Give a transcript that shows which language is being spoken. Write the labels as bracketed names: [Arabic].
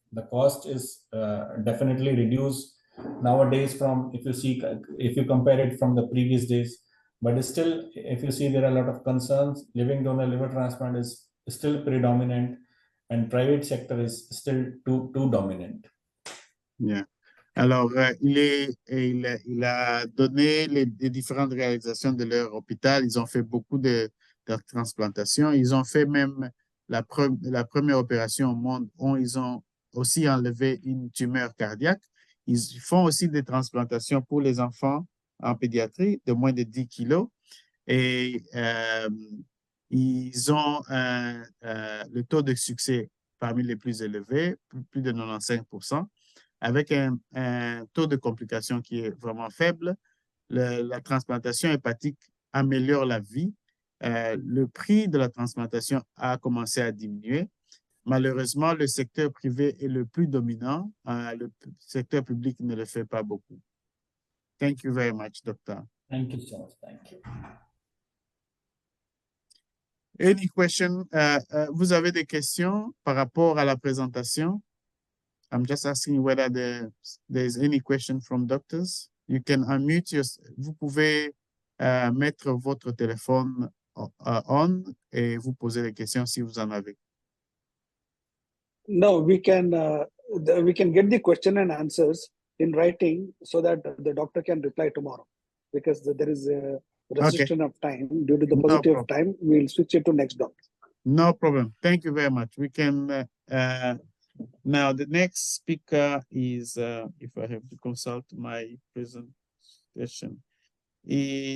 [English] The cost is definitely reduced nowadays from, if you compare it from the previous days. But still, if you see, there are a lot of concerns. Living donor liver transplant is still predominant, and private sector is still too dominant. Yeah. [French] Alors, il a donné les différentes réalisations de leur hôpital. Ils ont fait beaucoup de transplantations. Ils ont fait même la première opération au monde où ils ont aussi enlevé une tumeur cardiaque. Ils font aussi des transplantations pour les enfants en pédiatrie de moins de 10 kilos. Et ils ont le taux de succès parmi les plus élevés, plus de 95%. Avec un taux de complication qui est vraiment faible. La transplantation hépatique améliore la vie. Le prix de la transplantation a commencé à diminuer. Malheureusement, le secteur privé est le plus dominant. Le secteur public ne le fait pas beaucoup. [English] Thank you very much, doctor. Thank you so much. Thank you. Any question? [French] Vous avez des questions par rapport à la présentation? [English] I'm just asking whether there's any question from doctors. You can unmute [French] vous pouvez mettre votre téléphone on et vous poser les questions si vous en avez. [English] No, we can get the question and answers in writing so that the doctor can reply tomorrow, because there is a restriction of time. Due to the paucity of time, we'll switch it to next doctor. No problem. Thank you very much. We can now the next speaker is if I have to consult my presentation is